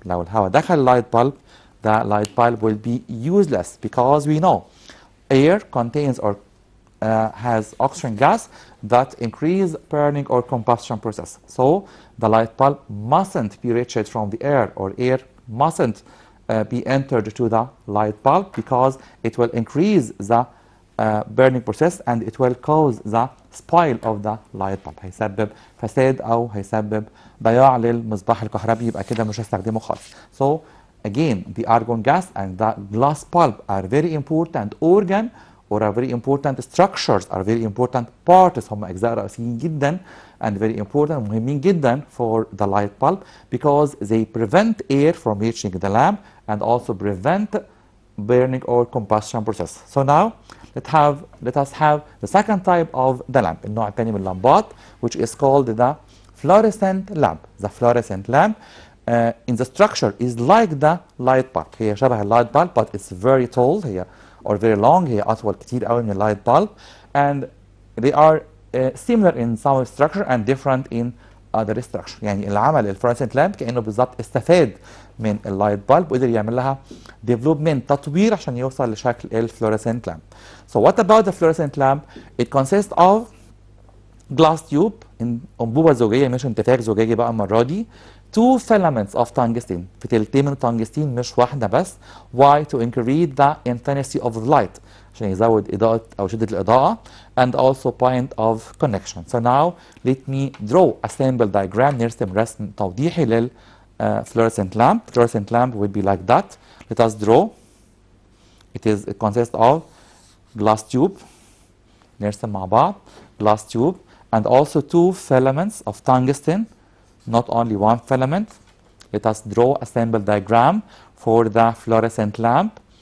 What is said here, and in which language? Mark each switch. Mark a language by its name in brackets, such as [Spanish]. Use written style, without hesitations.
[Arabic] لو الهواء دخل [English] light bulb, the light bulb will be useless because we know air contains or has oxygen gas that increase burning or combustion process. So the light bulb mustn't be reached from the air, or air mustn't be entered to the light bulb because it will increase the burning process and it will cause the spoil of the light bulb. [Arabic] هيسبب فساد أو هيسبب ضياع للمصباح الكهربي، يبقى كده مش هستخدمه خالص. [English] So again, the argon gas and the glass bulb are very important organ or are very important structures, are very important parts. [Arabic] هم أجزاء رئيسيين جدا [English] and very important [Arabic] مهمين جدا [English] for the light bulb because they prevent air from reaching the lamp and also prevent burning or combustion process. So now let us have the second type of the lamp. [Arabic] النوع الثاني من اللمبات [English] which is called the fluorescent lamp. The fluorescent lamp in the structure is like the light bulb. [Arabic] هي شبه اللايت [English] bulb but it's very tall هي or very long. [Arabic] هي أطول كتير قوي من اللايت [English] bulb and they are similar in some structure and different in other structure. [Arabic] يعني اللي عمل الفلوريسنت لامب كأنه بالظبط استفاد من اللايت bulb وقدر يعمل لها development تطوير عشان يوصل لشكل الفلوريسنت لامب. [English] So what about the fluorescent lamp? It consists of glass tube [Arabic] أنبوبة زجاجية مش انتفاخ زجاجي بقى المرة دي. [English] Two filaments of tungsten [Arabic] فتيلتين من التنجستين مش واحدة بس. [English] Why? To increase the intensity of the light [Arabic] عشان يزود إضاءة أو شدة الإضاءة [English] and also point of connection. So now let me draw a sample diagram. [Arabic] نرسم رسم توضيحي لل fluorescent lamp. [English] Fluorescent lamp would be like that. Let us draw. It consists of glass tube. [Arabic] نرسم مع بعض [English] glass tube and also two filaments of tungsten. Not only one filament. Let us draw a sample diagram for the fluorescent lamp.